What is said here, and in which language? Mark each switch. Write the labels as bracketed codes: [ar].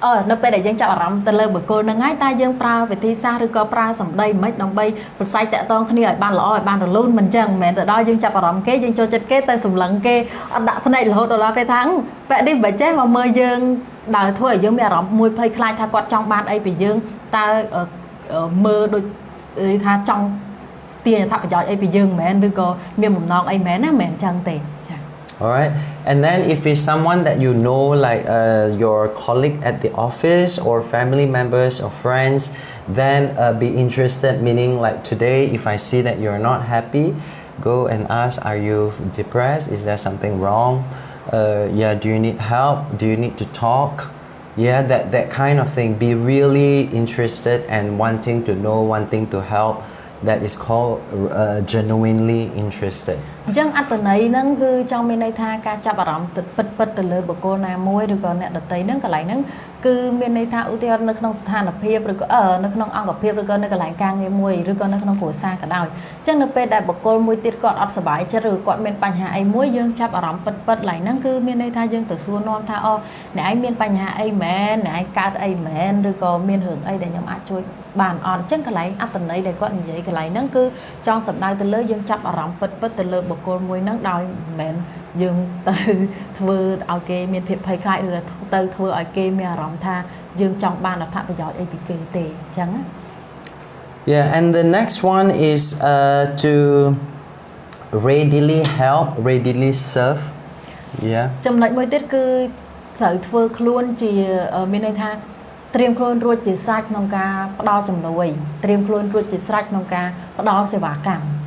[km] នៅពេលដែលយើងចាប់អារម្មណ៍ទៅលើបុគ្គលនឹងហើយតែយើងប្រើវិធីសាស្ត្រឬក៏ប្រើសម្ដីមិនដើម្បីប្រស័យតាក់ទងគ្នាឲ្យបានល្អឲ្យបានរលូនមិនអញ្ចឹងមិនមែនទៅដល់យើងចាប់អារម្មណ៍គេយើងចូលចិត្តគេទៅសម្លឹងគេអត់ដាក់ភ្នែករហូតដល់ពេលថាបែបនេះបើចេះមកមើលយើងដែលធ្វើឲ្យយើងមានអារម្មណ៍មួយភ័យខ្លាចថាគាត់ចង់បានអីពីយើងតើមើលដូចថាចង់ទាញអត្ថប្រយោជន៍អីពីយើងមិនមែនឬក៏មានបំណងអីមែនណាមិនមែនអញ្ចឹងទេចា [en] Alright, and then if it's someone that you know, like your colleague at the office or family members or friends, then be interested, meaning like today if I see that you're not happy, go and ask, are you depressed? Is there something wrong? Yeah, do you need help? Do you need to talk? Yeah, that kind of thing. Be really interested and wanting to know, wanting to help. That is called genuinely interested. [km] អញ្ចឹងអត្ថន័យហ្នឹងគឺចង់មានន័យថាការចាប់អារម្មណ៍ពិតទៅលើបុគ្គលណាមួយឬក៏អ្នកដទៃហ្នឹងកន្លែងហ្នឹងគឺមានន័យថាឧទាហរណ៍នៅក្នុងស្ថានភាពឬក៏នៅក្នុងអង្គភាពឬក៏នៅកន្លែងការងារមួយឬក៏នៅក្នុងគ្រួសារក៏ដោយអញ្ចឹងនៅពេលដែលបុគ្គលមួយទៀតគាត់អត់សុបាយចិត្តឬគាត់មានបញ្ហាអីមួយយើងចាប់អារម្មណ៍ពិតឡើងហ្នឹងគឺមានន័យថាយើងទៅសួរនាំថាអ្នកឯងមានបញ្ហាអីមែនអ្នកឯងកើតអីមែនឬក៏មានរឿងអីដែលខ្ញុំអាចជួយបានអត់អញ្ចឹងកន្លែងអត្ថន័យដែលគាត់និយាយកន្លែងហ្នឹងគឺចង់សម្ដៅទៅលើយើងចាប់អារម្មណ៍ពិតទៅលើបុគ្គលមួយហ្នឹងដោយមិនមែនយើងទៅធ្វើឲ្យគេមានភាពភ័យខ្លាចឬទៅធ្វើឲ្យគេមានអារម្មណ៍ថាយើងចង់បានអត្ថប្រយោជន៍អីពីគេទេអញ្ចឹងណា [en] Yeah, and the next one is to readily help, readily serve. Yeah. [km] ចំណុចមួយទៀតគឺត្រូវធ្វើខ្លួនជាមានន័យថាត្រៀមខ្លួនរួចជាស្រេចក្នុងការផ្ដល់ជំនួយត្រៀមខ្លួនរួចជាស្រេចក្នុងការផ្ដល់សេវាកម្ម